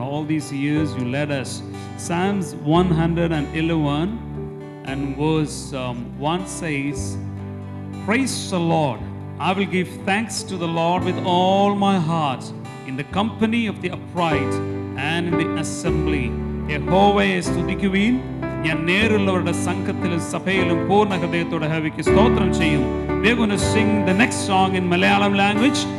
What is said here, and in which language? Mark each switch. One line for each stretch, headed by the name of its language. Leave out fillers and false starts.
English: All these years you led us. Psalms 111 and verse 1 says, praise the Lord. I will give thanks to the Lord with all my heart, in the company of the upright and in the assembly.
Malayalam: യഹോവയെ സ്തുതിക്കുവീൻ, ഞാൻ നേരുള്ളവരുടെ സംഘത്തിലും സഭയിലും പൂർണ്ണ ഹൃദയത്തോടെ യഹോവയ്ക്ക് സ്തോത്രം ചെയ്യും.
English: We're going to sing the next song in Malayalam language.